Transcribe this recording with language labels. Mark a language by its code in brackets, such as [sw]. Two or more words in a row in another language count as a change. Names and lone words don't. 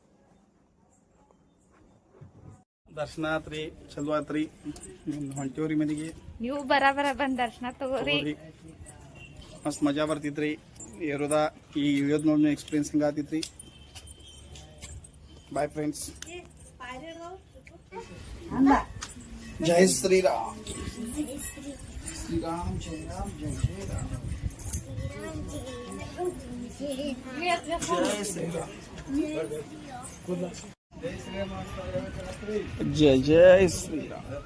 [kn] ದರ್ಶನ ಆತ್ರಿ, ಚಲೋ ಆತ್ರಿ. ಹೊಂಟೇವ್ರಿ ಮನೆಗೆ. ನೀವು ಬರಾಬರ ಬಂದ್ ದರ್ಶನ ತಗೋರಿ. ಮಸ್ತ್ ಮಜಾ ಬರ್ತಿತ್ರಿ. ಇರೋದ ಈ ಇಳಿಯೋದ್ ನೋಡಿ ಎಕ್ಸ್ಪೀರಿಯನ್ಸ್ ಹಿಂಗ ಆತಿತ್ರಿ. [en] Bye friends. [hi] जय श्री राम श्री राम जय राम जय जय राम जय श्री राम जय जय श्री राम.